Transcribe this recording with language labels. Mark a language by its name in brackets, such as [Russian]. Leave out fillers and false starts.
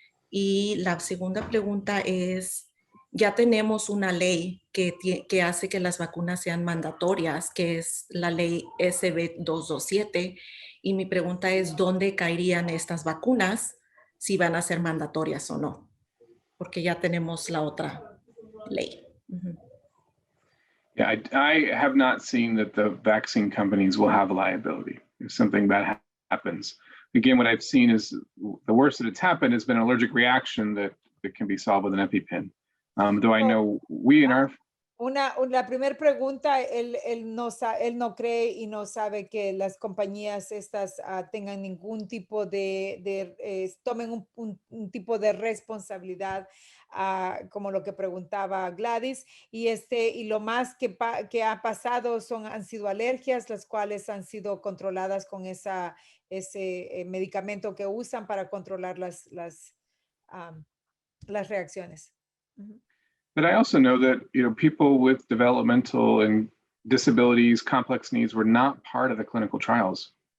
[Spanish] Y la segunda pregunta es, ya tenemos una ley que hace que las vacunas sean mandatorias, que es la ley SB 227. Y mi pregunta es, ¿dónde caerían estas vacunas si van a ser mandatorias o no? Porque ya tenemos la otra ley. [English] Yeah, I have not seen that the vaccine companies will have liability if something bad happens. Again, what I've seen is the worst that it's happened has been an allergic reaction that can be solved with an EpiPen. Though I know we in our... [Spanish] La primera pregunta, él no cree y no sabe que las compañías estas tengan ningún tipo tomen un tipo de responsabilidad, como lo que preguntaba Gladys, y lo más que ha pasado han sido alergias, las cuales han sido controladas con ese medicamento que usan para controlar las reacciones. [English] But I also know that people with developmental and disabilities, complex needs were not part of the clinical trials.